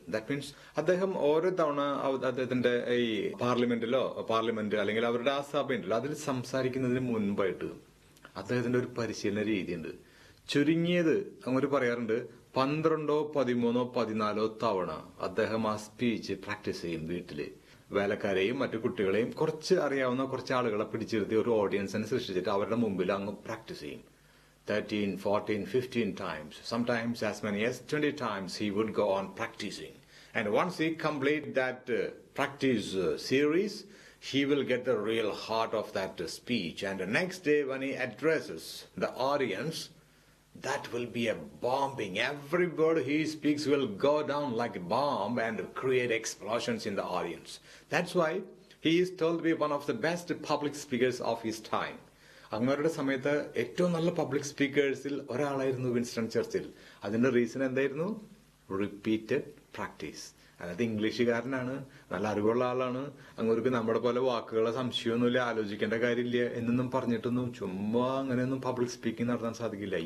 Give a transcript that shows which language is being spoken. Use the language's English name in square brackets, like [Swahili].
[English] that means [Malayalam] അദ്ദേഹം ഓരോ തവണ അദ്ദേഹത്തിന്റെ ഈ പാർലമെന്റ് അല്ലെങ്കിൽ അവരുടെ ആ സഭയുണ്ടല്ലോ അതിൽ സംസാരിക്കുന്നതിന് മുൻപായിട്ട് അദ്ദേഹത്തിന്റെ ഒരു പരിശീലന രീതിയുണ്ട്. ചുരുങ്ങിയത് അങ്ങനെ പറയാറുണ്ട് 12, 13, 14 തവണ അദ്ദേഹം ആ സ്പീച്ച് പ്രാക്ടീസ് ചെയ്യും. വീട്ടില് വേലക്കാരെയും മറ്റു കുട്ടികളെയും കുറച്ച് അറിയാവുന്ന കുറച്ച് ആളുകളെ പിടിച്ചിരുത്തി ഒരു ഓഡിയൻസിനെ സൃഷ്ടിച്ചിട്ട് അവരുടെ മുമ്പിൽ അങ്ങ് പ്രാക്ടീസ് ചെയ്യും. [English] 13, 14, 15 times, sometimes as many as 20 times he would go on practicing. And once he complete that practice series, he will get the real heart of that speech. And the next day when he addresses the audience, that will be a bombing. Every word he speaks will go down like a bomb and create explosions in the audience. That's why he is told to be one of the best public speakers of his time. [Malayalam] അങ്ങവരുടെ സമയത്ത് ഏറ്റവും നല്ല public സ്പീക്കേഴ്സിൽ ഒരാളായിരുന്നു Winston Churchill. അതിന്റെ reason എന്തായിരുന്നു? Repeated practice. അതായത് ഇംഗ്ലീഷുകാരനാണ്, നല്ല അറിവുള്ള ആളാണ്, അങ്ങോട്ട് നമ്മുടെ പോലെ വാക്കുകളെ സംശയമൊന്നുമില്ല, ആലോചിക്കേണ്ട കാര്യമില്ല എന്നൊന്നും പറഞ്ഞിട്ടൊന്നും ചുമ്മാ അങ്ങനെയൊന്നും പബ്ലിക് സ്പീക്കിംഗ് നടത്താൻ സാധിക്കില്ല.